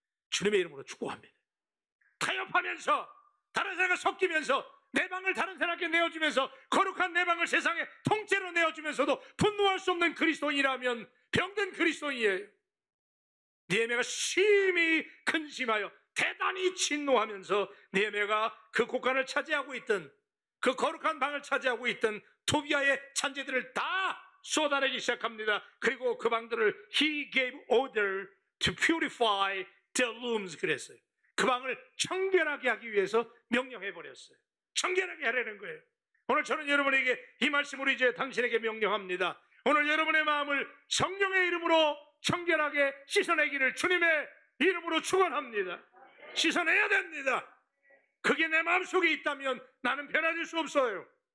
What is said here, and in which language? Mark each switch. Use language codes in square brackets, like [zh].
[ko] 주님의 이름으로 축복합니다. 타협하면서 다른 사람과 섞이면서 내 방을 다른 사람에게 내어주면서 거룩한 내 방을 세상에 통째로 내어주면서도 분노할 수 없는 그리스도인이라면 병든 그리스도인이에요. 느헤미야가 심히 근심하여 대단히 진노하면서 느헤미야가 그 곳간을 차지하고 있던 그 거룩한 방을 차지하고 있던 도비아의 잔재들을 다 쏟아내기 시작합니다. 그리고 그 방들을 [en] He gave order to purify the rooms [ko] 그랬어요. 그 방을 청결하게 하기 위해서 명령해 버렸어요. 청결하게 하라는 거예요. 오늘 저는 여러분에게 이 말씀으로 이제 당신에게 명령합니다. 오늘 여러분의 마음을 성령의 이름으로 청결하게 씻어내기를 주님의 이름으로 축원합니다. 씻어내야 됩니다. 그게 내 마음속에 있다면 나는 변화될 수 없어요.